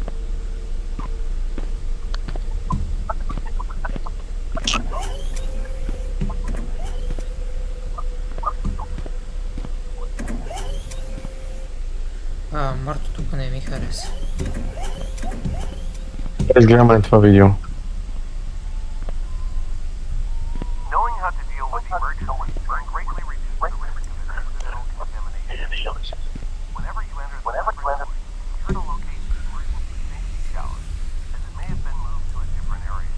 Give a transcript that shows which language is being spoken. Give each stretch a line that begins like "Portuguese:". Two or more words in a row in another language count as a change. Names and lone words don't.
Bulgarian: Марто, тук не ми хареса. Изгледаме това видео.
English: Knowing how to deal with emergencies can greatly reduce the risk of accidental contamination. Whenever you enter the laboratory, be sure to locate the emergency safety shower, as it may have been moved to a different area.